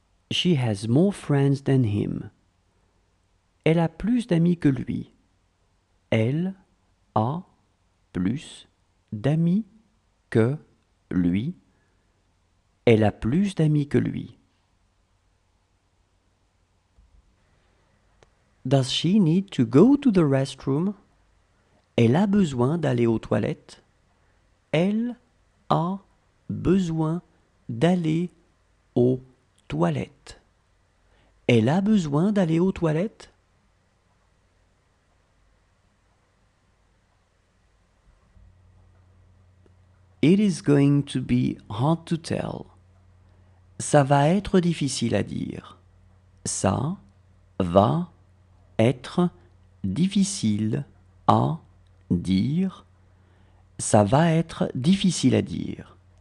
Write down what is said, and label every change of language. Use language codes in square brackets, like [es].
[en] She has more friends than him. [fr] Elle a plus d'amis que lui. Elle a plus d'amis que lui. Elle a plus d'amis que lui. [en] Does she need to go to the restroom? [fr] Elle a besoin d'aller aux toilettes. Elle a besoin d'aller aux toilettes. Elle a besoin d'aller aux toilettes. [en] It is going to be hard to tell. [fr] Ça va être difficile à dire. Ça va être difficile à dire. Ça va être difficile à dire.